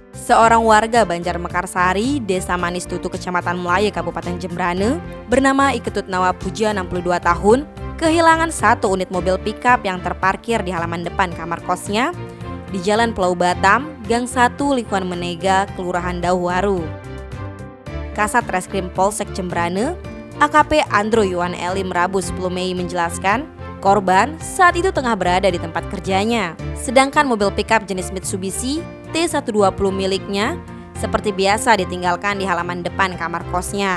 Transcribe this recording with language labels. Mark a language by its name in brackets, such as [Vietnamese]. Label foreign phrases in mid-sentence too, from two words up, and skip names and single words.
[Indonesian] Seorang warga Banjar Mekarsari, Desa Manis Tutu, Kecamatan Melaya, Kabupaten Jembrane, bernama Iketut Nawa Puja, 62 tahun, kehilangan satu unit mobil pickup yang terparkir di halaman depan kamar kosnya di Jalan Pulau Batam, Gang 1, Lingkungan Menega, Kelurahan Dauwaru. Kasat Reskrim Polsek Jembrane, AKP Andro Yuan Elim, Rabu 10 Mei menjelaskan, korban saat itu tengah berada di tempat kerjanya, sedangkan mobil pickup jenis Mitsubishi T120 miliknya seperti biasa ditinggalkan di halaman depan kamar kosnya.